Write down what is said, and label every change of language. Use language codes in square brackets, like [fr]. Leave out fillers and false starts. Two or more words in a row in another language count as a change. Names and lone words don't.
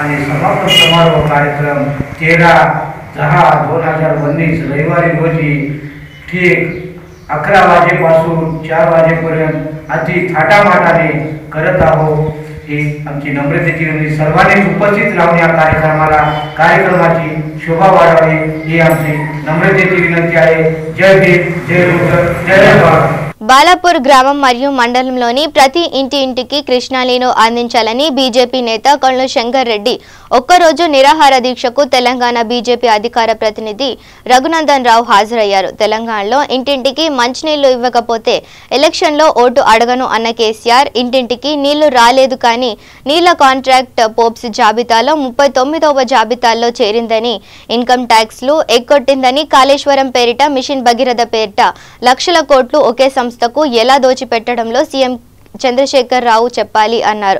[mr] आणि समापन समारोह कार्यक्रम 13/10/2019 रविवारी रोजी ठीक 11 वाजेपासून 4 वाजेपर्यंत अति थाटामाटाने करत आहोत. ही आमची नम्रतेची विनंती. सर्वांनी उपस्थित राहून या कार्यक्रमाची शोभा वाढावी ही आमची नम्रतेची विनंती आहे. जय भीम, जय बुद्ध, जय भारत. [te] బాలాపూర్ గ్రామం మరియు మండలంలోని ప్రతి ఇంటికి కృష్ణా నీరు అందించాలని బీజేపీ నేత కొల్లు శంకర్ రెడ్డి ఒక్కరోజు నిరాహార దీక్షకు తెలంగాణ బీజేపీ అధికార ప్రతినిధి రఘునందన్ రావు హాజరయ్యారు. తెలంగాణలో ఇంటింటికి మంచినీళ్లు ఇవ్వకపోతే ఎలక్షన్లో ఓటు అడగను అన్న కేసీఆర్ ఇంటింటికి నీళ్లు రాలేదు కానీ నీళ్ల కాంట్రాక్ట్ పోప్స్ జాబితాలో 39వ జాబితాలో చేరిందని, [en] income taxes [te] ఎగ్గొట్టిందని, కాళేశ్వరం పేరిట మిషన్ భగీరథ పేరిట లక్షల కోట్లు ఒకే సంస్థకు ఎలా దోచిపెట్టడంలో సీఎం చంద్రశేఖర్ రావు చెప్పాలి అన్నారు.